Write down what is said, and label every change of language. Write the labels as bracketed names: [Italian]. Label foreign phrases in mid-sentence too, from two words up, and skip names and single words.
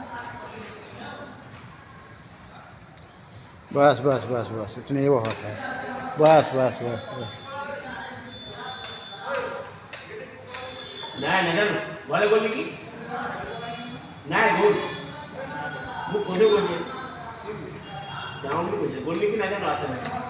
[Hindi] बस बस बस बस इतनी ही बहुत है। बस बस बस बस [Marathi] नाही नाही बोले बोलली की नाही बोल मग कोणी बोलली जाऊन बोलली की नाही असं नाही